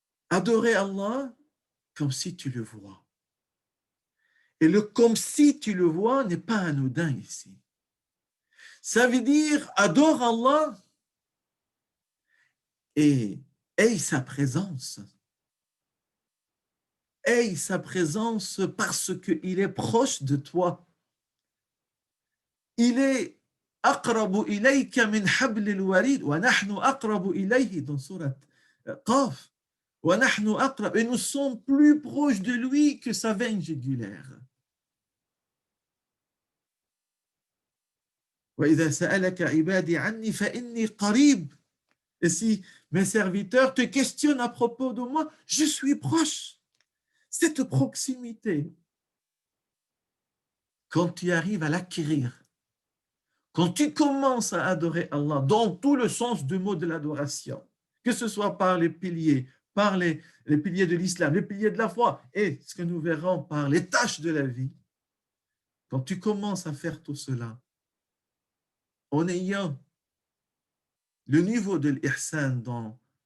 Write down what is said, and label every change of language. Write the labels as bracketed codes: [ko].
[fr] Adorer Allah comme si tu le vois. Et le comme si tu le vois n'est pas anodin ici. Ça veut dire adore Allah et aie sa présence. Aie sa présence parce qu'il est proche de toi. Il est [ar] أقرب إليك من حبل الوريد ونحن أقرب إليه [fr] dans sourate Qaf. [ar] ونحن أقرب, [fr] et nous sommes plus proches de lui que sa veine jugulaire. [ar] وإذا سألك عبادي عني فإني قريب. [fr] Et si mes serviteurs te questionnent à propos de moi, je suis proche. Cette proximité, quand tu arrives à l'acquérir, quand tu commences à adorer Allah dans tout le sens du mot de l'adoration, que ce soit par les piliers, par les piliers de l'islam, les piliers de la foi, et ce que nous verrons par les tâches de la vie, quand tu commences à faire tout cela, en ayant le niveau de l'ihsan dans